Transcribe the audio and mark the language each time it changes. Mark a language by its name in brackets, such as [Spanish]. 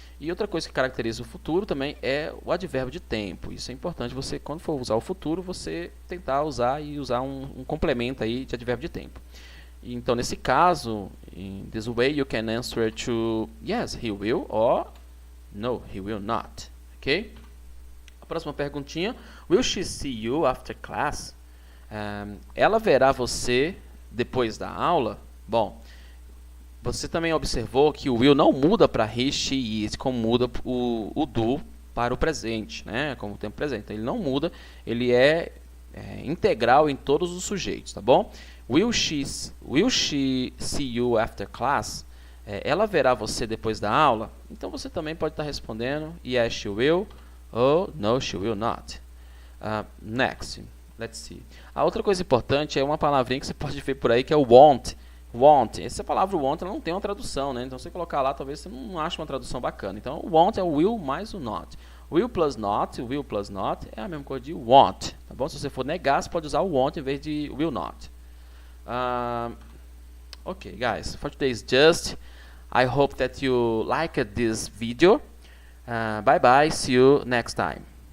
[Portuguese] E outra coisa que caracteriza o futuro também é o advérbio de tempo. Isso é importante, você, quando for usar o futuro, você tentar usar um complemento aí de advérbio de tempo. Então, nesse caso, [English] in this way, you can answer to yes, he will, or no, he will not. Ok? [Portuguese] A próxima perguntinha. [English] Will she see you after class? [Portuguese] Ela verá você depois da aula? Bom, você também observou que o will não muda para he, she, it, como muda o do para o presente, né? Como o tempo presente. Então, ele não muda, ele é integral em todos os sujeitos, tá bom? [English] Will she see you after class? [Portuguese] Ela verá você depois da aula? Então, você também pode estar respondendo [English] yes, she will, or no, she will not. Next, let's see. [Portuguese] A outra coisa importante é uma palavrinha que você pode ver por aí, que é o won't. Want. Essa palavra want ela não tem uma tradução, né? Então, se você colocar lá, talvez você não ache uma tradução bacana. Então, o want é o will mais o not. Will plus not é a mesma coisa de want, tá bom? Se você for negar, você pode usar o want em vez de will not. [English] Okay, guys, for today's just, I hope that you liked this video. Bye bye, see you next time.